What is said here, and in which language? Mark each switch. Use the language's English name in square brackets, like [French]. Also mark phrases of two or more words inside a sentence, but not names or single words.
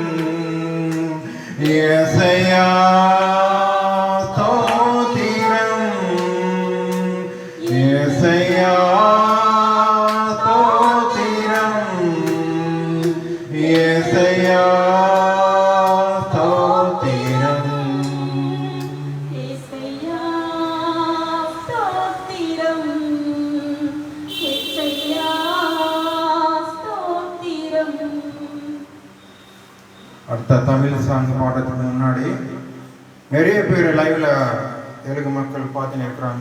[Tamil] இயேசையா ஸ்தோத்திரம். இயேசையா ஸ்தோத்திரம். இயேசையா ஸ்தோத்திரம். [Telugu] యేసయ్యా స్తోత్రం యేసయ్యా స్తోత్రం [Tamil] அடுத்த தமிழ் சாங் பாடுறதுக்கு முன்னாடி நிறைய பேர் லைவ்ல தெலுங்கு மக்கள் பார்த்துன்னு இருக்கிறாங்க.